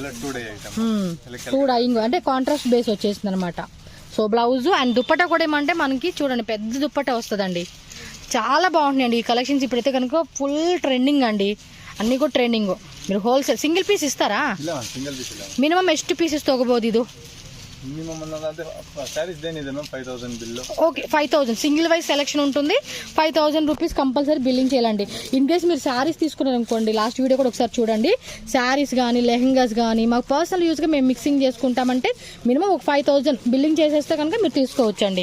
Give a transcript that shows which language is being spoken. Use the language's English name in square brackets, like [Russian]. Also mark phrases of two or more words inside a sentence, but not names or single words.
[Telugu] 2 డైయింగ్ అంటే కాంట్రాస్ట్ బేస్ వచ్చేసింది అనమాట. [English] so blouse and dupatta [Telugu] కూడా ఏమంటే మనకి చూడండి పెద్ద దుప్పట్టా వస్తుందండి. చాలా బాగుంటుందండి ఈ కలెక్షన్స్. ఇప్పుడైతే కనుక [English] full trending [Telugu] అండి, అన్నీ కూడా ట్రెండింగ్. మీరు [English] wholesale single piece [Telugu] ఇస్తారా? మినిమం ಎಷ್ಟು పీసెస్ [Kannada] ತಗೋಬಹುದು ಇದು? [Telugu] ఓకే, 5,000 [English] single wise selection [Telugu] ఉంటుంది. 5,000 [English] rupees compulsory billing [Telugu] చేయాలండి. [English] in case [Telugu] మీరు శారీస్ తీసుకున్నారు అనుకోండి, [English] last video [Telugu] కూడా ఒకసారి చూడండి. శారీస్ కానీ లెహంగాస్ కానీ మాకు [English] personal use [Telugu] మేము మిక్సింగ్ చేసుకుంటామంటే మినిమం ఒక 5,000 బిల్లింగ్ చేసేస్తే కనుక మీరు తీసుకోవచ్చు అండి.